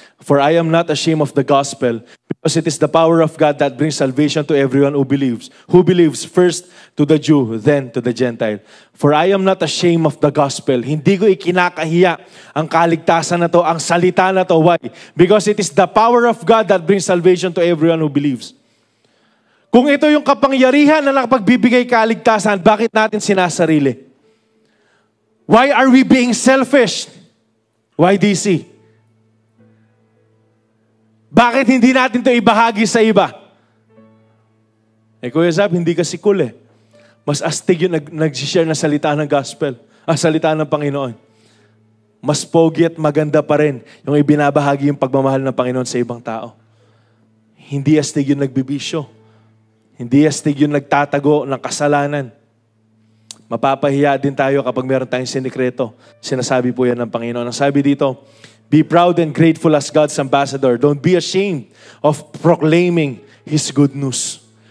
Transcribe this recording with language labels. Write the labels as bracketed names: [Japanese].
[English] For I am not ashamed of the gospel, because it is the power of God that brings salvation to everyone who believes. Who believes? First to the Jew, then to the Gentile. For I am not ashamed of the gospel. [Filipino] Hindi ko ikinakahiya ang kaligtasan na to, ang salita na to. [English] Why? Because it is the power of God that brings salvation to everyone who believes. [Filipino] Kung ito yung kapangyarihan na nakapagbibigay kaligtasan, bakit natin sinasarili? [English] Why are we being selfish? Why DC? [Filipino] Bakit hindi natin ito ibahagi sa iba? Kuya Zab, hindi kasi cool eh. Mas astig yung nag-share na salita ng gospel, salita ng Panginoon. Mas pogi at maganda pa rin yung ibinabahagi yung pagmamahal ng Panginoon sa ibang tao. Hindi astig yung nagbibisyo. Hindi astig yung nagtatago ng kasalanan. Mapapahiya din tayo kapag meron tayong sinikreto. Sinasabi po yan ng Panginoon. Ang sabi dito, [English] be proud and grateful as God's ambassador. Don't be ashamed of proclaiming His good news.